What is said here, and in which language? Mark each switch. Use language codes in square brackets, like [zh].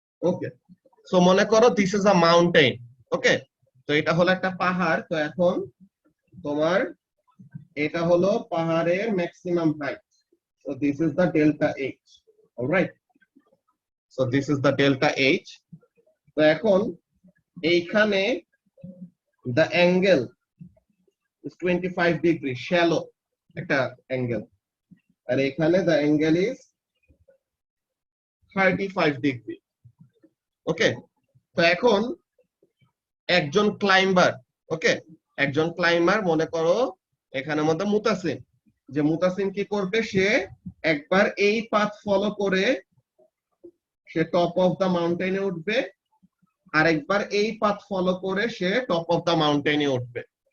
[bn] ওকে, so মনে করো [en] this is a mountain, [bn] ওকে তো এটা হলো একটা পাহাড়। তো এখন তোমার এটা হলো পাহাড়ের maximum height, so [en] this is the delta H, [bn] alright. [en] So this is the delta H. [bn] তো এখন এইখানে [en] the angle is 25 degree shallow [bn] একটা angle, আর এখানে [en] the angle is 35 degree. [bn] ওকে, তো এখন একজন ক্লাইম্বার, ওকে, একজন ক্লাইম্বার মনে করো এখানের মধ্যে মুতাসিম, যে মুতাসিম কি করবে, সে একবার এই পাথ ফলো করে সে টপ অফ দা মাউন্টেনে উঠবে, আর একবার এই পাথ ফলো করে সে টপ অফ দা মাউন্টেনে উঠবে।